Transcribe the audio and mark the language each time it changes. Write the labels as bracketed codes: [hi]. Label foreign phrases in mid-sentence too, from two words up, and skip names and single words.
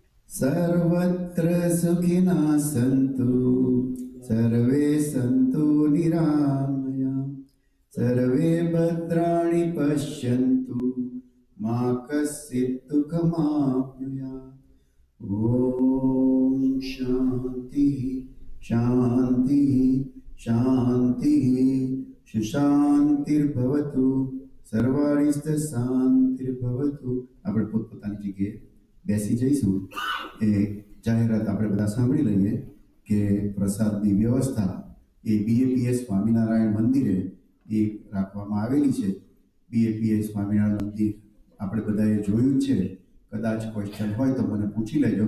[sa] सर्वत्र सुखिनः सन्तु सर्वे सन्तु निरामया सर्वे भद्राणि पश्यन्तु मा कश्चित् दुःखमाप्नुयात् ॐ शान्ति शान्ति शान्ति सुशान्तिर्भवतु सर्वारिष्ट शान्तिर्भवतु। [gu] આપણે પોતપોતાની જગ્યાએ બેસી જઈશું। એ જાહેરાત આપણે બધા સાંભળી લઈએ કે પ્રસાદની વ્યવસ્થા એ બીએપીએસ સ્વામિનારાયણ મંદિરે એ રાખવામાં આવેલી છે। બીએપીએસ સ્વામિનારાયણ મંદિર આપણે બધાએ જોયું છે, કદાચ ક્વેશ્ચન હોય તો મને પૂછી લેજો।